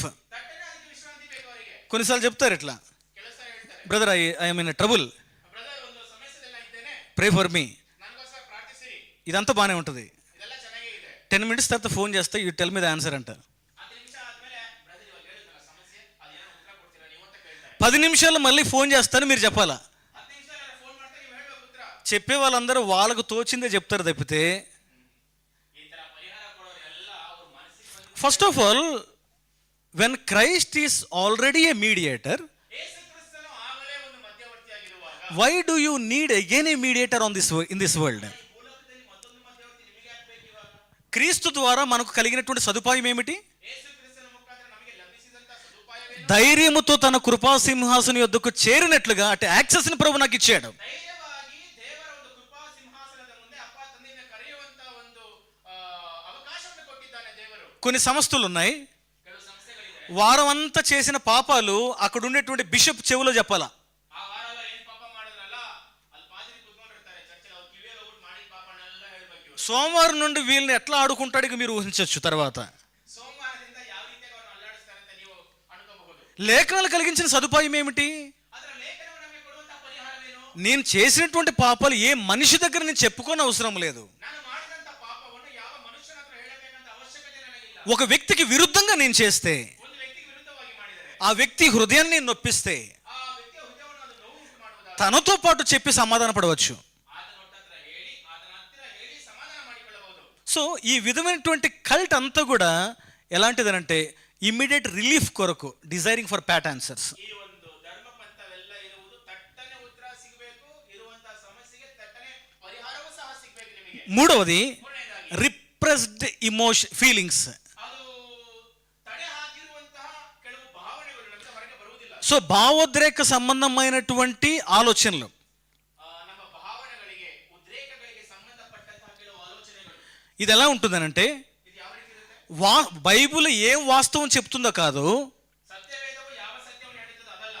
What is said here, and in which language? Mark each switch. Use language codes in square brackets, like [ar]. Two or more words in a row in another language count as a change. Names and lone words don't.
[kn] ತಟ್ಟನೆ ಅದಕ್ಕೆ ವಿಶ್ರಾಂತಿ ಬೇಕು ಅವರಿಗೆ. [te] కొన్నిసార్లు చెప్తారు ఇట్లా, [kn] ಕೆಲಸ ಹೇಳ್ತಾರೆ, [en] Brother I'm in trouble, [kn] ಬ್ರದರ್ ಒಂದು ಸಮಸ್ಯೆದಲ್ಲ ಇದ್ದೇನೆ, [en] Pray for me. [kn] ನನಗೋಸ್ಕರ ಪ್ರಾರ್ಥಿಸಿರಿ. [te] ఇదంతా బాగానే ఉంటుంది. [kn] ಇದೆಲ್ಲ ಚೆನ್ನಾಗೇ ಇದೆ. [en] 10 minutes [te] తర్వాత ఫోన్ చేస్తే [en] you tell me the answer అంట. [kn] 10 ನಿಮಿಷ ಆದ್ಮೇಲೆ ಬ್ರದರ್ ಇವಾಗ ಹೇಳಿದ್ನಲ್ಲ ಸಮಸ್ಯೆ ಅದೇನೋ ಉತ್ತರ ಕೊಡ್ತೀರಾ ನೀವು ಅಂತ ಕೇಳ್ತಾರೆ. [te] 10 నిమిషాలు మళ్ళీ ఫోన్ చేస్తాను మీరు చెప్పాలా. [kn] 10 ನಿಮಿಷ ಫೋನ್ ಮಾಡ್ತಾರೆ, ನೀವು ಹೇಳ್ಬೇಕು ಉತ್ತರ. [te] చెప్పే వాళ్ళందరూ వాళ్ళకు తోచిందే చెప్తారు తప్పితే, [kn] ಈ ತರ ಪರಿಹಾರ ಕೊಡೋರು ಎಲ್ಲ ಅವ್ರ ಮನಸ್ಸಿಗೆ ಬಂದಿದ್ದು. [en] First of all when Christ is already a mediator, [kn] ಯೇಸು ಕ್ರಿಸ್ತನು ಆಗಲೇ ಒಂದು ಮಧ್ಯವರ್ತಿಯಾಗಿರುವಾಗ [en] Why do you need again a mediator in this world? [kn] ಈ ಭೂಲೋಕದಲ್ಲಿ ಮತ್ತೊಂದು ಮಧ್ಯವರ್ತಿ ನಿಮಗೆ ಆಗ್ಬೇಕು ಇವಾಗ. [te] క్రీస్తు ద్వారా మనకు కలిగినటువంటి సదుపాయం ఏమిటి? [kn] ಯೇಸು ಕ್ರಿಸ್ತನ ಮುಖಾಂತರ ನಮಗೆ ಲಭಿಸಿದಂತ ಸದುಪಾಯವೇನು? [te] ధైర్యముతో తన కృపా సింహాసనం యొద్దకు చేరినట్లుగా అటు యాక్సెస్ ని ప్రభు నాకు ఇచ్చాడు. [kn] ಧೈರ್ಯವಾಗಿ ದೇವರ ಒಂದು ಕೃಪಾ ಸಿಂಹಾಸನದ ಮುಂದೆ ಅಪ್ಪ ತಂದೆಯನ್ನು ಕರೆಯುವಂತ ಒಂದು ಅವಕಾಶವನ್ನು ಕೊಟ್ಟಿದ್ದಾನೆ ದೇವರು. [te] కొన్ని సంస్థలు ఉన్నాయి, [kn] ಕೆಲವು ಸಂಸ್ಥೆಗಳಿದೆ, [te] వారం అంతా చేసిన పాపాలు అక్కడ ఉండేటువంటి బిషప్ చెవిలో చెప్పాలా. [kn] ಆ ವಾರ ಎಲ್ಲ ಏನ್ ಪಾಪ ಮಾಡಿದ್ರಲ್ಲ ಅಲ್ಲಿ ಪಾದ್ರಿ ಕೂತ್ಕೊಂಡಿರ್ತಾರೆ ಚರ್ಚಲ್ಲಿ, ಅವ್ರ ಕಿವಿಯಲ್ಲಿ ಹೋಗ್ಬಿಟ್ಟು ಮಾಡಿದ ಪಾಪನೆಲ್ಲ ಹೇಳ್ಬೇಕು ಇವ್ರು. [te] సోమవారం నుండి వీళ్ళని ఎట్లా ఆడుకుంటాడు ఇక మీరు ఊహించవచ్చు. తర్వాత [kn] ಸೋಮವಾರದಿಂದ ಯಾವ ರೀತಿಯಾಗಿ ಅವ್ರನ್ನ ಅಲ್ಲಾಡಿಸ್ತಾರೆ ಅಂತ ನೀವು ಅನ್ಕೋಬಹುದು. [te] లేఖనాలు కలిగించిన సదుపాయం ఏమిటి? [kn] ಅದರ ಲೇಖನವು ನಮಗೆ ಕೊಡುವಂತ ಪರಿಹಾರವೇನು? [te] నేను చేసినటువంటి పాపాలు ఏ మనిషి దగ్గర నేను చెప్పుకోని అవసరం లేదు. [kn] ನಾನು ಮಾಡಿದಂತ ಪಾಪವನ್ನು ಯಾವ ಮನುಷ್ಯನ ಹತ್ರ ಹೇಳಬೇಕಂತ ಅವಶ್ಯಕತೆ ನನಗಿಲ್ಲ. [te] ఒక వ్యక్తికి విరుద్ధంగా నేను చేస్తే, [kn] ಒಂದು ವ್ಯಕ್ತಿಗೆ ವಿರುದ್ಧವಾಗಿ ಮಾಡಿದರೆ [te] ఆ వ్యక్తి హృదయాన్ని నొప్పిస్తే, [kn] ಆ ವ್ಯಕ್ತಿಯ ಹೃದಯವನ್ನು ಅದು ನೋವು ಉಂಟು ಮಾಡುವುದಾದರೆ [te] తనతో పాటు చెప్పి సమాధాన పడవచ్చు. [kn] ಆತನ ಹತ್ತಿರ ಹೇಳಿ ಸಮಾಧಾನ ಮಾಡಿಕೊಳ್ಳಬಹುದು. [te] సో ఈ విధమైనటువంటి కల్ట్ అంతా కూడా ఎలాంటిదనంటే [en] immediate relief [te] కొరకు, [en] desiring for pat answers. [kn] ಈ ಒಂದು ಧರ್ಮ ಪಂಥವೆಲ್ಲ ಇರುವುದು ತಟ್ಟನೆ ಉತ್ತರ ಸಿಗಬೇಕು, ಇರುವಂತಹ ಸಮಸ್ಯೆಗೆ ತಟ್ಟನೆ ಪರಿಹಾರವೂ ಸಹ ಸಿಗಬೇಕು ನಿಮಗೆ. [te] మూడవది [kn] ಮೂರನೇದಾಗಿ [en] Repressed feelings. [kn] ಅದು ತಡೆ ಹಾಕಿರುವಂತಹ ಕೆಲವು ಭಾವನೆಗಳು ನಮಗೆ ಹೊರಗೆ ಬರುವುದಿಲ್ಲ. [te] సో భావోద్రేక సంబంధమైనటువంటి ఆలోచనలు, [kn] ನಮ್ಮ ಭಾವನೆಗಳಿಗೆ ಉದ್ರೇಕಗಳಿಗೆ ಸಂಬಂಧಪಟ್ಟಂತಹ ಕೆಲವು ಆಲೋಚನೆಗಳು. [te] ఇది ఎలా ఉంటుందనంటే, [kn] ಇದು ಯಾವ ರೀತಿ ಇರುತ್ತೆ? [te] బైబుల్ ఏం వాస్తవం చెప్తుందో కాదు, [kn] ಸತ್ಯವೇದವು ಯಾವ ಸತ್ಯವನ್ನು ಹೇಳುತ್ತದೋ ಅದಲ್ಲ.